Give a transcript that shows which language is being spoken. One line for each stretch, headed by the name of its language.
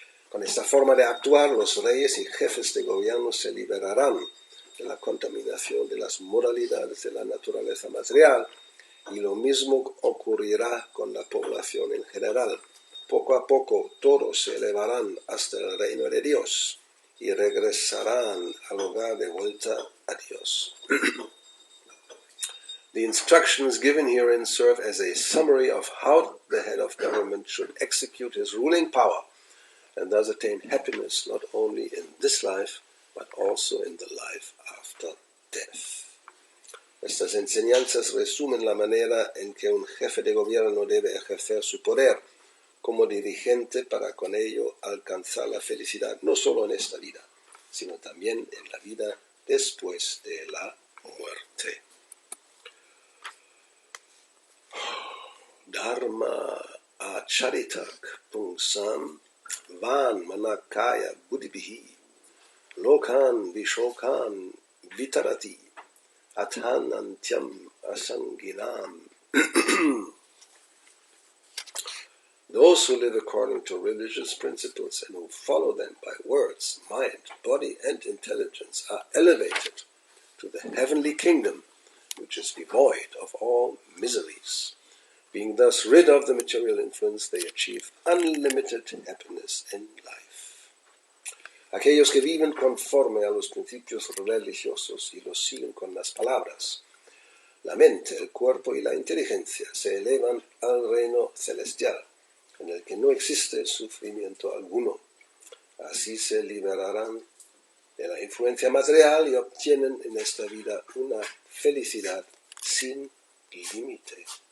Spanish: Con esta forma de actuar, los reyes y jefes de gobierno se liberarán de la contaminación de las moralidades de la naturaleza material, y lo mismo ocurrirá con la población en general. Poco a poco todos se elevarán hasta el reino de Dios y regresarán al hogar de vuelta a Dios.
English: The instructions given herein serve as a summary of how the head of government should execute his ruling power and thus attain happiness not only in this life but also in the life after death.
Spanish: Estas enseñanzas resumen la manera en que un jefe de gobierno debe ejercer su poder como dirigente para con ello alcanzar la felicidad no solo en esta vida, sino también en la vida después de la muerte.
Sanskrit: Dharma acharitak pungsam van manakaya buddhibihi lokan vishokan vitarati athanantyam asanginam.
English: Those who live according to religious principles and who follow them by words, mind, body, and intelligence are elevated to the heavenly kingdom, which is devoid of all miseries. Being thus rid of the material influence, they achieve unlimited happiness in life.
Spanish: Aquellos que viven conforme a los principios religiosos y los siguen con las palabras, la mente, el cuerpo y la inteligencia se elevan al reino celestial, en el que no existe sufrimiento alguno. Así se liberarán de la influencia material y obtienen en esta vida una felicidad sin límite.